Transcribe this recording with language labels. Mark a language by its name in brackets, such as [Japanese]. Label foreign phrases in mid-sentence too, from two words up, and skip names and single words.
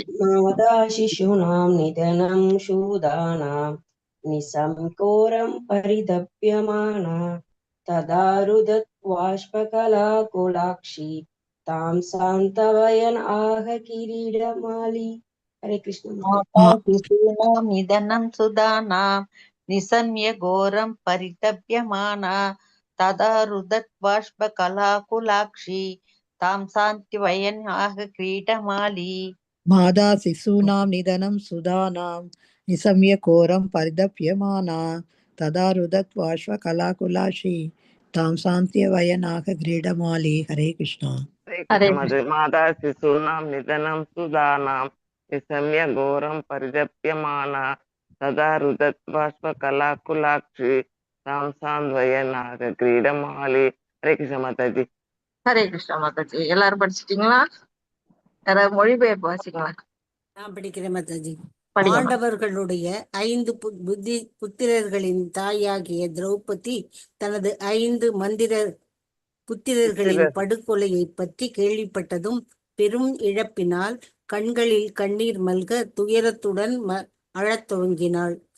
[Sanskrit] माता शिशूनां निधनं सुतानां निशम्य घोरं परितप्यमाना तदारुदत् बाष्पकलाकुलाक्षी तां सान्त्वयन् आह किरीटमाली. हरे कृष्ण निधनं सुदानां निशम्य घोरं परितप्यमाना तदा रुदत् बाष्पकलाकुलाक्षी तां सान्त्वयन् आह क्रीडमाली मादा शिशूनां निधनं सुधानां निशम्य घोरं परिदप्यमाना तदा रुदत् बाष्पकलाकुलाक्षी तां सान्त्वयनाः क्रीडमाली. हरे कृष्णा. हरे माता शिशूनां निधनं सुदानां निशम्य घोरं परिदप्यमाना तदा रुदत् बाष्पकलाकुलाक्षी तां सान्त्वयनाः क्रीडमाली. हरे कृष्ण माताजी. हरे कृष्णा [Tamil] மாதாஜி. எல்லாரும் படிச்சிட்டீங்களா? யாராவது மொழிபெயர்ப்பு வாசிங்களா? நான் படிக்கிறேன் மாதாஜி. படிங்க. பாண்டவர்களுடைய 5 புத்திரர்களின் தாயாகிய திரௌபதி தனது 5 புத்திரர்களின் படுகொலையை பற்றி கேள்விப்பட்டதும் பெரும் இழப்பினால் கண்களில் கண்ணீர் மல்க துயரத்துடன் அழத் துவங்கினாள்.